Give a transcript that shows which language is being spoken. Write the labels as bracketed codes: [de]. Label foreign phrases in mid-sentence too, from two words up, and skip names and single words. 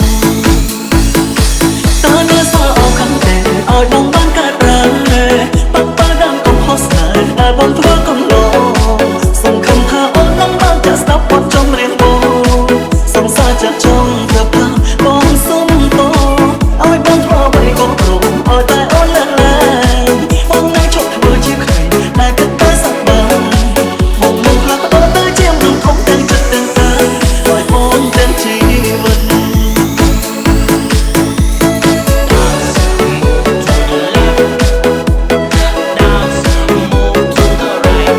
[km] តើនៅសល់អស់ខាងទេឲ្យបងបានកើតប្រាំប៉ប៉ដាំកំហុសស្នេហ៍ដែលបងធ្វើកន្លងសង្ឃឹមថាអូននឹងបានចាក់ស្ដាប់បទចម្រៀងបងសង្សារចាក់ចង់ទៅផាបងសុំតឲ្យបងធ្វើអ្វីក៏ព្រមឲ្យតែអូនលើកលែងបងនឹងជប់ធ្វើជាក្មេងដែលគិតតែសប្បាយបងនឹងផ្លាស់ប្ដូរទៅជាមនុស្សធំទាំងចិត្តទាំងកាយឲ្យអូនទាំងជីវិត [en] Dance, move to the left. Dance, move to the right.